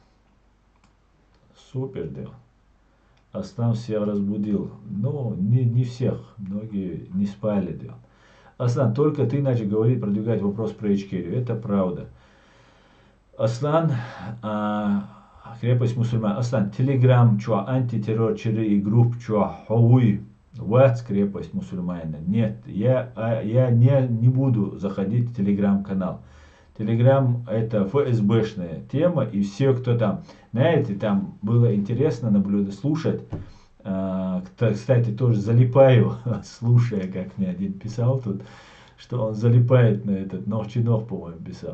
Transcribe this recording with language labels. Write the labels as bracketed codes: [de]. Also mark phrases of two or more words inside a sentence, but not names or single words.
[ru] Супер дело. Аслан всех разбудил. Ну, не всех. Многие не спали дело. Аслан, только ты начал говорить, продвигать вопрос про Ичкерию. Это правда. Аслан, крепость мусульман. Аслан, Телеграм, чуа, антитеррор, чиры и групп, чуа, хауи. ВАЦ, крепость мусульманина. Нет, я не буду заходить в телеграм-канал. Телеграм это ФСБшная тема, и все, кто там, знаете, там было интересно наблюдать, слушать. Кстати, тоже залипаю, слушая, как мне один писал тут, что он залипает на этот, Новчинов, по-моему, писал.